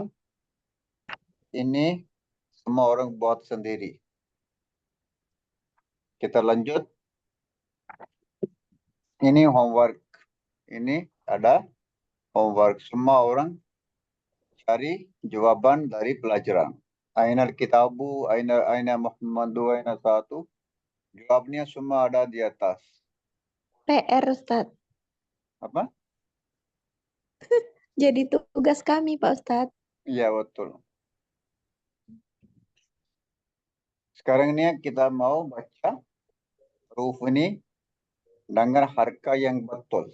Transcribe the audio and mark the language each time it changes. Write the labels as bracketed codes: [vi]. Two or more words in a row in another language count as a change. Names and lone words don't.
[id] Ini semua orang buat sendiri. Kita lanjut. Ini homework. Ini ada homework. Semua orang cari jawaban dari pelajaran. [ar] Aina kitabu, aina Muhammadu, aina satu. [id] Jawabnya semua ada di atas. PR, Ustadz. Apa? Jadi tugas kami, Pak Ustadz. Iya, betul. Sekarang ini kita mau baca huruf ini dengan harka yang betul.